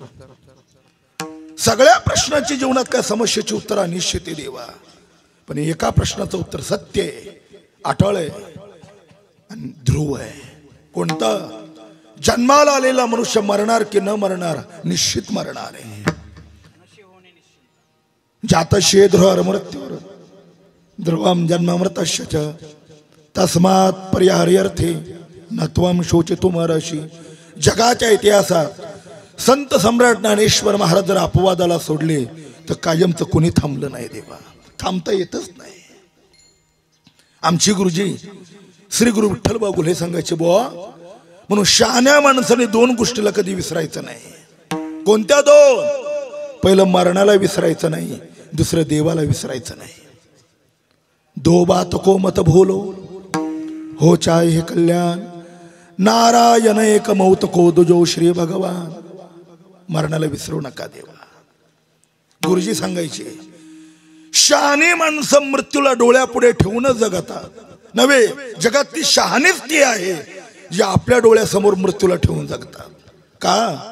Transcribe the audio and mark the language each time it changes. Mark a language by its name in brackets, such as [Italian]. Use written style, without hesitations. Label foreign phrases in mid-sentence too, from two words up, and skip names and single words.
[Marathi] सगळ्या प्रश्नाची जीवनात काय समस्येची उत्तर अनिश्चित आहे देवा, पण एका प्रश्नाचं उत्तर सत्य आहे, अटळ आहे आणि ध्रुव आहे. कोणतं? जन्माला आलेला मनुष्य मरणार की न मरणार, निश्चित मरणार आहे. [Sanskrit] जातस्य ध्रुव मृत्युर ध्रुवम जन्मामृतस्य च तस्मात् पर्याहार्यर्थे न त्वं शोचितुम् अर्हसि. [Marathi] जगाच्या इतिहासात संत सम्राट ज्ञानेश्वर महाराज जर अपवादाला सोडले तर कायमचं कोणी थांबलं नाही देवा, थांबता येतच नाही. आमची गुरुजी श्री गुरु विठ्ठलबा गुले सांगायचे, बुवा म्हणून शहाण्या माणसाने दोन गोष्टीला कधी विसरायचं नाही. कोणत्या दोन? पहिलं मरणाला विसरायचं नाही, दुसरं देवाला विसरायचं नाही. [Hindi] दो बात को मत भूलो हो चाहे हे कल्याण, नारायण एक मौत को दुजो श्री भगवान. [Marathi] मरणाला विसरू नका देवा. गुरुजी सांगायचे, शहाणी माणसं मृत्यूला डोळ्यापुढे ठेवूनच जगतात नव्हे, जगातली शहाणीच ती आहे जी आपल्या डोळ्यासमोर मृत्यूला ठेवून जगतात. का?